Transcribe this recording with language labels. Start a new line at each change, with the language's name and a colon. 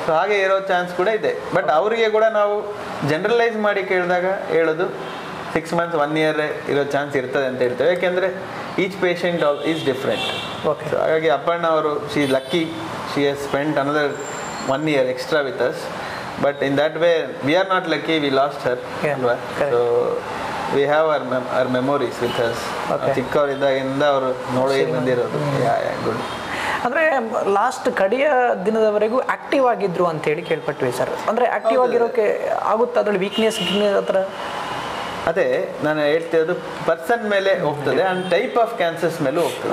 Kannada: So ಹಾಗೆ ಇರೋ chance ಕೂಡ ಇದೆ. ಬಟ್ ಅವರಿಗೆ ಕೂಡ ನಾವು ಜನರಲೈಸ್ ಮಾಡಿ ಕೇಳಿದಾಗ ಹೇಳೋದು 6 months 1 year ಇರೋ ಚಾನ್ಸ್ ಇರ್ತದೆ ಅಂತ ಹೇಳ್ತೇವೆ.
English: ಯಾಕೆಂದರೆ each patient is different. Okay.
Kannada: So ಹಾಗಾಗಿ ಅಪರ್ಣ ಅವರು
English: She is lucky, she has spent another 1 year extra with us. But in that way, we are not lucky, we lost her. So we have our memories with us.
Kannada: ಚಿಕ್ಕವರಿದ್ದಾಗಿಂದ ಅವರು ನೋಡಿ ಬಂದಿರೋದು. Good. ಅಂದರೆ last ಕಡೆಯ ದಿನದವರೆಗೂ active ಆಗಿದ್ರು ಅಂತ ಹೇಳಿ ಕೇಳ್ಪಟ್ವಿ sir. ಅಂದರೆ ಆಕ್ಟಿವ್ ಆಗಿರೋಕೆ ಆಗುತ್ತೆ, ಅದರಲ್ಲಿ ವೀಕ್ನೆಸ್ ಹತ್ರ? ಅದೇ ನಾನು ಹೇಳ್ತಿರೋದು, ಪರ್ಸನ್ ಮೇಲೆ ಹೋಗ್ತದೆ
English: and type of cancers
Kannada: ಮೇಲೂ ಹೋಗ್ತದೆ.